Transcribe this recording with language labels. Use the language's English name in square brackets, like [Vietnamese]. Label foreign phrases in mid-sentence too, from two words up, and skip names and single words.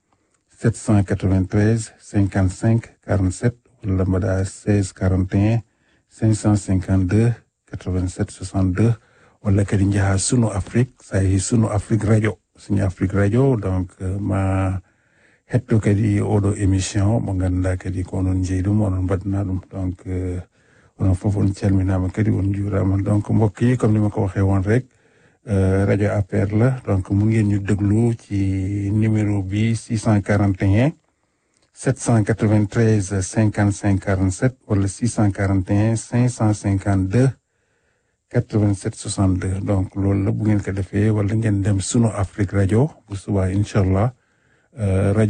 [Fula] 793 55 47 walla mbaɗa 16 41 552 87 62 walla kadi jaaha Sunu Afrique sa yeehi Sunu Afrique radio Sunu Afrique radio donc ma hetto kadi oɗo émission mo ganduɗa kadi ko onon jeeyi ɗum onon mbaɗana ɗum donc onon foof on calminama kadi on juurama donc [Wolof] mbokk yi comme ni ma ko waxee woon rek radio APR la donc mun ngeen ñu déglu ci numéro bi [Fula] 641 [Wolof] 793 55 47 wala 641 552 87 62 donc loolu la bu ngeen ko defee wala ngeen dem Sunu Afrique radio bu subaa [Arabic] إن شاء الله [Wolof] rajo